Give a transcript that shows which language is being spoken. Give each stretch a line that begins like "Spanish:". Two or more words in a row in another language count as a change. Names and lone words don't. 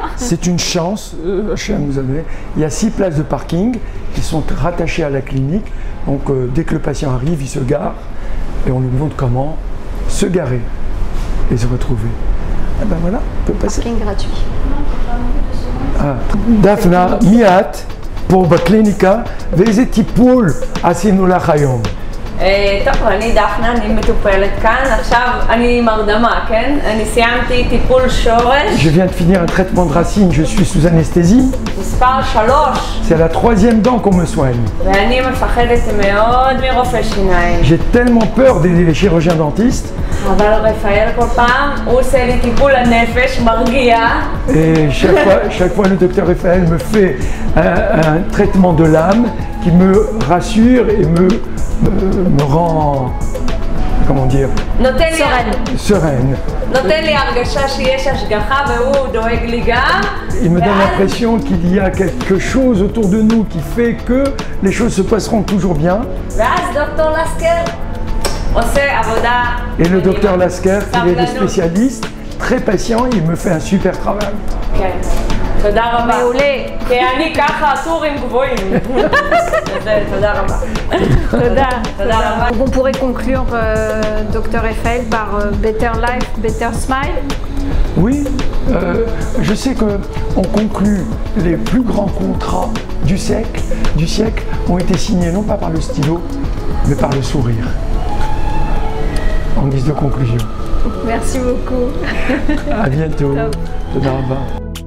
French: C'est une chance, il y a 6 places de parking qui sont rattachées à la clinique, donc dès que le patient arrive, il se gare, et on lui montre comment se garer et se retrouver. Et ben voilà, on peut passer. Parking gratuit. Daphna, miat, pour la clinique,
Hebrew: ואיזה טיפול עשינו לך היום. טוב, אני דפנה, אני מטופלת כאן, עכשיו אני עם הרדמה, כן? אני סיימתי טיפול שורש.
French: Je viens de finir un traitement de racine, je suis sous anesthésie.
Hebrew: מספר 3.
French: C'est la 3e dent qu'on me soigne.
Hebrew: ואני מפחדת מאוד מרופא שיניים.
French: J'ai tellement peur des chirurgiens dentistes.
Hebrew: אבל רפאל כל פעם, הוא עושה לי טיפול הנפש, מרגיע.
French: Et chaque fois le docteur Raphaël me fait un traitement de l'âme qui me rassure et me rend, comment dire, sereine.
Hebrew: נותן לי הרגשה שיש השגחה והוא דואג לי גם.
French: Il me donne l'impression qu'il y a quelque chose autour de nous qui fait que les choses se passeront toujours bien.
Hebrew: ואז דוקטור לסקר עושה עבודה.
French: Et le docteur Lasker, il est le spécialiste, très patient, il me fait un super travail.
Hebrew: כן. תודה רבה. מעולה. כי אני ככה טורים גבוהים. תודה רבה. תודה. תודה רבה.
French: On pourrait conclure, Dr Raphaël, par
English: Better Life, Better Smile.
French: Oui, je sais qu'on conclut les plus grands contrats du siècle ont été signés non pas par le stylo, mais par le sourire. En guise de conclusion. Merci beaucoup. À bientôt.
Hebrew: Tודה רבה.